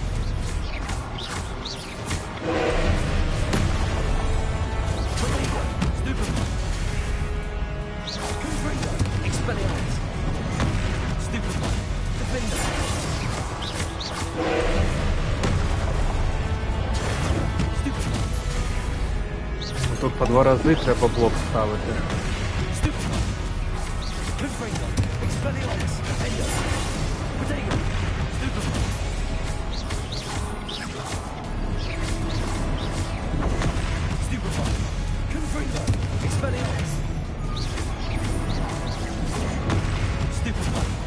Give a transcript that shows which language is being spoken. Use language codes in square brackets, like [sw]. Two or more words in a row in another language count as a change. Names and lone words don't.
[la] Protego. Stupefy. Confringo. Expelliarmus. Stupefy. Defender. Stupefy. [uk] Тут по 2 рази треба блок ставити. [la] Stupefy. Confringo. Expelliarmus. Defender. Protego. Stupefy. Stupefy. Confringo. Expelliarmus. Stupefy.